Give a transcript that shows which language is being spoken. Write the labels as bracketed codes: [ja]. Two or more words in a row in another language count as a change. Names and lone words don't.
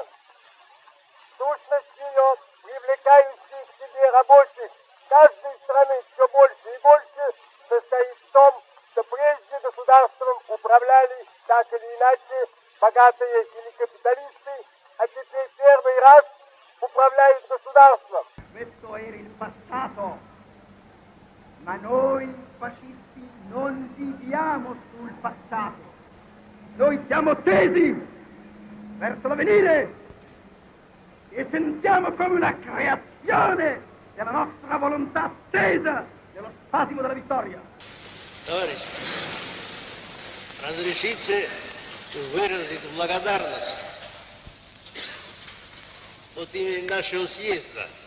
[ru] Сущность ее, привлекающая к себе рабочих каждой страны все больше и больше, состоит в том, что прежде государством управляли так или иначе богатые или капиталисты, а теперь первый раз upravляют государством. [it] Questo era il passato, ma noi fascisti non viviamo sul passato. Noi siamo tesi verso l'avvenire e sentiamo come una creazione della nostra volontà attesa dello spasimo della vittoria. [ru] Товарищи, разрешите выразить благодарность от имени нашего съезда